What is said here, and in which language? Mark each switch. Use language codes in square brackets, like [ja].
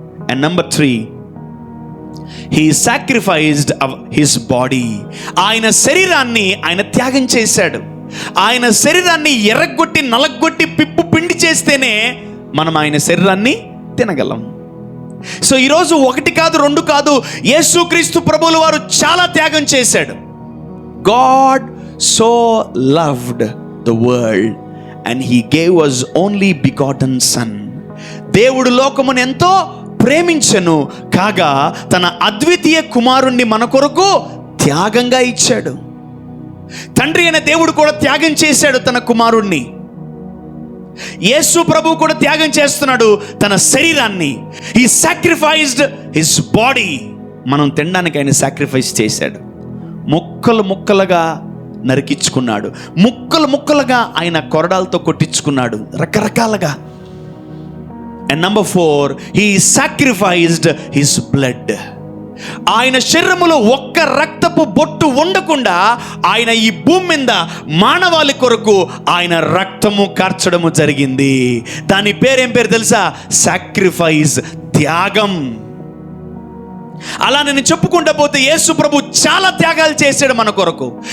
[en] And number 3, he sacrificed his body. [te] ఆయన శరీరాన్ని ఆయన త్యాగం చేశాడు. ఆయన శరీరాన్ని ఎర్రగొట్టి నలగొట్టి పిప్పు పిండి చేస్తేనే మనం ఆయన శరీరాన్ని తినగలం. సో ఈరోజు 1 కాదు 2 కాదు, యేసుక్రీస్తు ప్రభువుల వారు చాలా త్యాగం చేశాడు. [en] God so loved the world and he gave us only begotten son. [te] దేవుడు లోకమును ఎంతో ప్రేమించెను కాగా తన అద్వితీయ కుమారుణ్ణి మన కొరకు త్యాగంగా ఇచ్చాడు. తండ్రి అయిన దేవుడు కూడా త్యాగం చేశాడు తన కుమారుణ్ణి. యేసు ప్రభు కూడా త్యాగం చేస్తున్నాడు తన శరీరాన్ని. [en] He sacrificed his body. [te] మనం తినడానికి ఆయన సాక్రిఫైస్ చేశాడు. ముక్కలు ముక్కలుగా నరికించుకున్నాడు, ముక్కలు ముక్కలుగా ఆయన కొరడాలతో కొట్టించుకున్నాడు, రకరకాలుగా. [en] And number 4, he sacrificed his blood. [te] ఆయన శరీరములో ఒక్క రక్తపు బొట్టు ఉండకుండా ఆయన ఈ భూమి మీద మానవాళి కొరకు ఆయన రక్తము కార్చడము జరిగింది. దాని పేరేం పేరు తెలుసా? సాక్రిఫైస్, త్యాగం. అలా నేను చెప్పుకుంటా పోతే యేసు ప్రభు చాలా త్యాగాలు చేశాడు మన కొరకు.